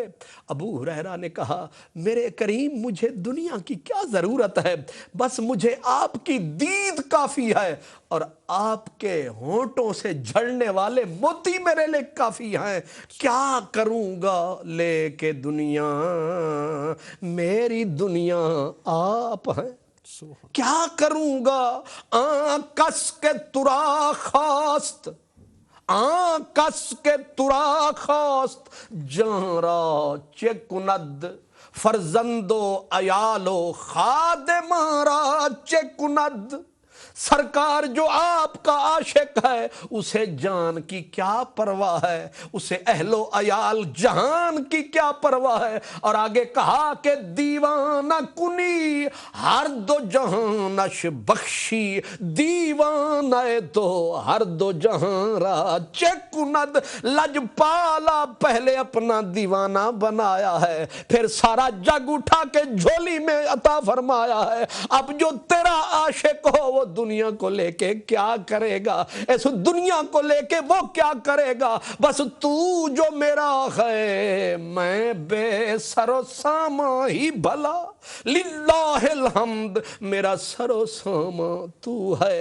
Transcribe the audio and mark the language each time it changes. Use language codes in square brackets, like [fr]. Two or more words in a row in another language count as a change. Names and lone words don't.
[ur] ابو ہریرہ نے کہا میرے کریم مجھے دنیا کی کیا ضرورت ہے، بس مجھے آپ کی دید کافی ہے، اور آپ کے ہونٹوں سے جھڑنے والے موتی میرے لئے کافی ہیں۔ کیا کروں گا لے کے دنیا، میری دنیا آپ ہیں، کیا کروں گا [fa] آن کس کے ترا خواست، آن کس کے ترا خواست، جان را چه کند فرزند و عیال و خادمان را چه کند۔ [ur] سرکار جو آپ کا عاشق ہے اسے جان کی کیا پرواہ ہے، اسے اہل و عیال جہان کی کیا پرواہ ہے۔ اور آگے کہا کہ [fa] دیوانہ کنی ہر دو جہانش بخشی، دیوانہ تو ہر دو جہان را چه کند۔ [ur] لجپالا پہلے اپنا دیوانہ بنایا ہے، پھر سارا جگ اٹھا کے جھولی میں عطا فرمایا ہے۔ اب جو تیرا عاشق ہو وہ دنیا کو لے کے کیا کرے گا، اس دنیا کو لے کے وہ کیا کرے گا، بس تو جو میرا ہے میں بے سر و سامان ہی بھلا، [ar] للہ الحمد [ur] میرا سر و سامان تو ہے۔